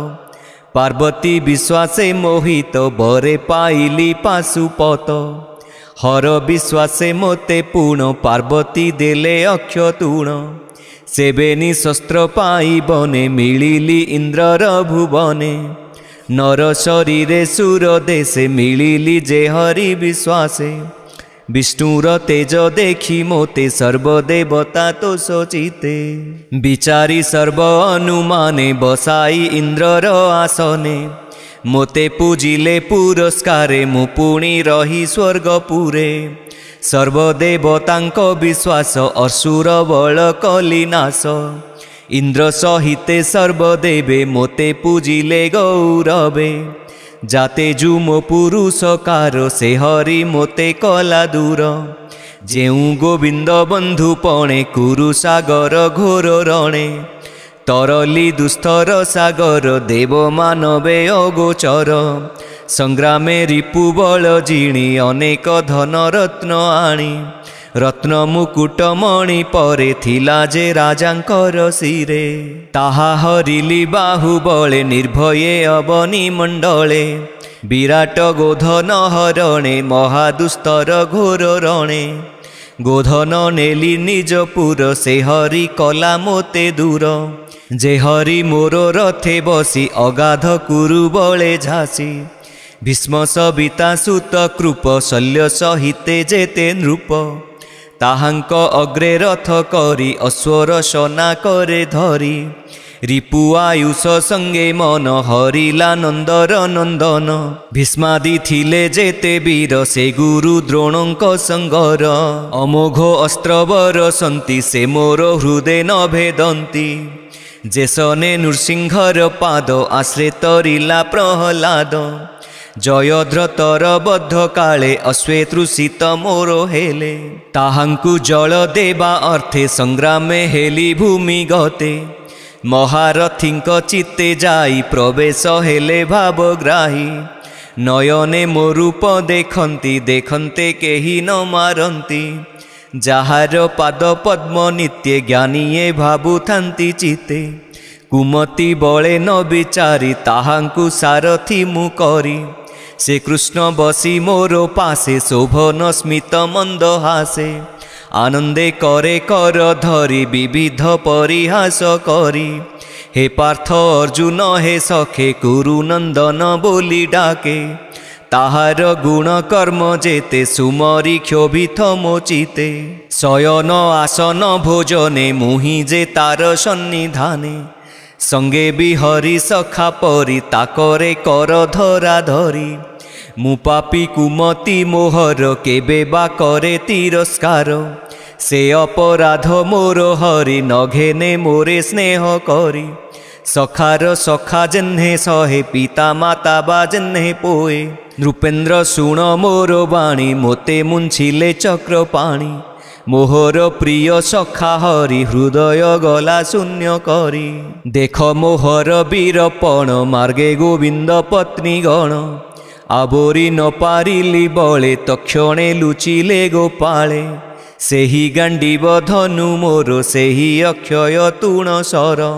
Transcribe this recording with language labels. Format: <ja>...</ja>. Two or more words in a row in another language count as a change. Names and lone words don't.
<or>ପାର୍ବତୀ ବିଶ୍ୱାସେ ମୋହିତ ବରେ ପାଇଲୀ ପାଶୁପତ। ହର ବିଶ୍ୱାସେ ମୋତେ ପୂର୍ଣ୍ଣ ପାର୍ବତୀ ଦେଲେ ଅକ୍ଷତୁଣ ସେବେନୀ ଶସ୍ତ୍ର ପାଈ ବନେ ମିଳିଲୀ ଇଂଦ୍ରର ଭୁବନେ ନର ଶରୀରେ ସୁର ଦେଶେ ମିଳିଲୀ ଜେ ହରି ବିଶ୍ୱାସେ ବିଷ୍ଣୁର ତେଜ ଦେଖୀ ମୋତେ ସର୍ବଦେବତା ତୋ ସଚିତେ ବିଚାରୀ ସର୍ବ ଅନୁମାନେ ବସାଈ ଇଂଦ୍ରର ଆସନେ ମୋତେ ପୂଜିଲେ ପୁରସ୍କାରେ ମୁ ପୁଣୀ ରହୀ ସ୍ୱର୍ଗପୁରେ ସର୍ବଦେବତାଂକ ବିଶ୍ୱାସ ଅସୁର ବଳ କଲୀ ନାଶ ଇଂଦ୍ର ସହିତେ ସର୍ବଦେବେ ମୋତେ ପୂଜିଲେ ଗୌରବେ ଜାତେ ଜୁ ମୋ ପୁରୁଷକାର ସେ ହରି ମୋତେ କଲା ଦୂର ଜେଊ ଗୋବିଂଦ ବଂଧୁ ପଣେ କୁରୁ ସାଗର ଘୋର ରଣେ ତରଲୀ ଦୁସ୍ତର ସାଗର ଦେବ ମାନବେ ଅଗୋଚର ସଂଗ୍ରାମେ ରିପୁ ବଳ ଜିଣୀ ଅନେକ ଧନ ରତ୍ନ ଆଣୀ ରତ୍ନ ମୁକୁଟ ମଣି ପରେ ଥିଲା ଜେ ରାଜାଂକର ଶିରେ ତାହା ହରିଲୀ ବାହୁବଳେ ନିର୍ଭୟେ ଅବନୀ ମଂଡଳେ ବିରାଟ ଗୋଧନ ହରଣେ ମହାଦୁସ୍ତର ଘୋର ରଣେ ଗୋଧନ ନେଲୀ ନିଜପୁର ସେ ହରି କଲା ମୋତେ ଦୂର ଜେ ହରି ମୋର ରଥେ ବସୀ ଅଗାଧ କୁରୁ ବଳେ ଝାସୀ ଭୀଷ୍ମ ସବିତା ସୁତ କୃପ ଶଲ୍ୟ ସହିତେ ଜେତେ ନୃପ ତାହାଂକ ଅଗ୍ରେ ରଥ କରୀ ଅଶ୍ୱର ସନା କରେ ଧରୀ ରିପୁ ଆୟୁଷ ସଂଗେ ମନ ହରିଲା ନଂଦର ନଂଦନ ଭୀଷ୍ମାଦି ଥିଲେ ଜେତେ ବୀର ସେ ଗୁରୁ ଦ୍ରୋଣଂକ ସଂଗର ଅମୋଘ ଅସ୍ତ୍ରବର ସନ୍ତି ସେ ମୋର ହୃଦୟ ନ ଭେଦନ୍ତି ଜେସନେ ନୃସିଂହର ପାଦ ଆଶ୍ରେ ତରିଲା ପ୍ରହଲାଦ ଜୟଦ୍ରତର ବଦ୍ଧ କାଳେ ଅଶ୍ୱେ ତୃଷିତ ମୋର ହେଲେ ତାହାଂକୁ ଜଳ ଦେବା ଅର୍ଥେ ସଂଗ୍ରାମେ ହେଲୀ ଭୂମି ଗତେ ମହାରଥୀଂକ ଚିତ୍ତେ ଜାଈ ପ୍ରବେଶ ହେଲେ ଭାବଗ୍ରାହୀ ନୟନେ ମୋ ରୂପ ଦେଖଂତୀ ଦେଖନ୍ତେ କେହୀ ନ ମାରଂତୀ ଜାହାର ପାଦ ପଦ୍ମ ନିତ୍ୟ ଜ୍ଞାନୀଏ ଭାବୁଥାଂତୀ ଚିତେ କୁମତି ବଳେ ନ ବିଚାରୀ ତାହାଂକୁ ସାରଥୀ ମୁ କରୀ ସେ କୃଷ୍ଣ ବସୀ ମୋର ପାସେ ଶୋଭନ ସ୍ମିତ ମଂଦ ହାସେ ଆନଂଦେ କରେ କର ଧରୀ ବିବିଧ ପରିହାସ କରୀ ହେ ପାର୍ଥ ଅର୍ଜୁନ ହେ ସଖେ କୁରୁ ନଂଦନ ବୋଲୀ ଡାକେ ତାହାର ଗୁଣ କର୍ମ ଜେତେ ସୁମରୀ କ୍ଷୋଭିତ ମୋଚିତେ ଶୟନ ଆସନ ଭୋଜନେ ମୁହି ଜେ ତାର ସନ୍ନିଧାନେ ସଂଗେ ବିହରୀ ସଖା ପରୀ ତାକରେ କର ଧରା ଧରୀ ମୁ ପାପୀ କୁମତି ମୋହର କେବେ ବା କରେ ତିରସ୍କାର ସେ ଅପରାଧ ମୋର ହରି ନଘେନେ ମୋରେ ସ୍ନେହ କରୀ ସଖାର ସଖା ଜନ୍ହେ ସହେ ପିତା ମାତା ବା ଜନ୍ହେ ପୋଏ ନୃପେନ୍ଦ୍ର ଶୁଣ ମୋର ବାଣୀ ମୋତେ ମୁଂଛିଲେ ଚକ୍ର ପାଣୀ ମୋହର ପ୍ରିୟ ସଖା ହରି ହୃଦୟ ଗଲା ଶୂନ୍ୟ କରୀ ଦେଖ ମୋହର ବୀରପଣ ମାର୍ଗେ ଗୋବିଂଦ ପତ୍ନୀ ଗଣ ଆବୋରୀ ନ ପାରିଲୀ ବଳେ ତକ୍ଷଣେ ଲୁଚିଲେ ଗୋପାଳେ ସେହୀ ଗାଂଡୀବ ଧନୁ ମୋର ସେହୀ ଅକ୍ଷୟ ତୂଣ ସର</or>